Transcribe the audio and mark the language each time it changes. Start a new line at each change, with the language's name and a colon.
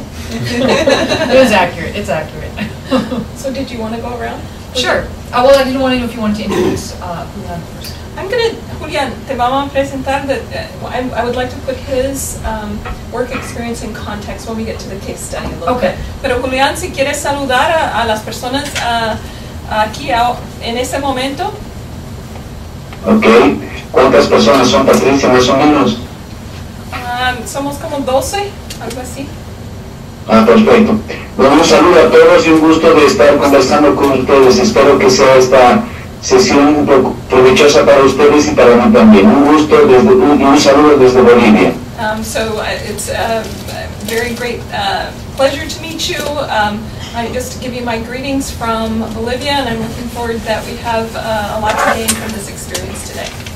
English: It is accurate. It's accurate. So did you want to go around? Sure. Well, I didn't want to know if you wanted to introduce Julián first. I'm going to, Julián,
Spanish: te vamos a presentar
English: that I would like to put his work experience in context when we get to the case study a little bit.
Spanish: Pero Julián, si quieres saludar a las personas aquí en este momento.
English: Ok.
Spanish: ¿Cuántas personas son, Patricia, más o menos? Somos como 12, algo así. Ah, perfecto. Bueno, un saludo a todos y un gusto de estar conversando con ustedes. Espero que sea esta sesión provechosa para ustedes y para mí también. Un gusto y un saludo desde Bolivia.
English: It's a very great pleasure to meet you. I just give you my greetings from Bolivia, and I'm looking forward that we have a lot to gain from this experience today.